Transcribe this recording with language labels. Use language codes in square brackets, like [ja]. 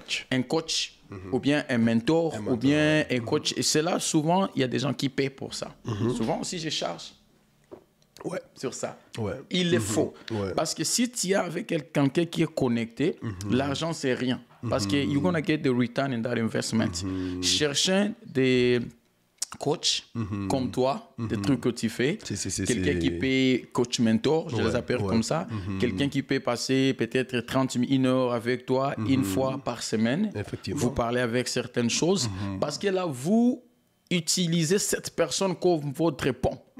[fr] Un coach, ou bien un mentor, ou bien un coach. Et c'est là, souvent, il y a des gens qui paient pour ça. Souvent aussi, je charge sur ça. Il le faut. Parce que si tu es avec quelqu'un qui est connecté, l'argent, c'est rien. Parce que [en] you're going to get the return in that investment. [fr] Chercher des coach comme toi, des trucs que tu fais, quelqu'un qui paye coach mentor, je les appelle comme ça, quelqu'un qui peut passer peut-être 30 000 1 heure avec toi une fois par semaine, vous parlez avec certaines choses, parce que là, vous utilisez cette personne comme votre pont.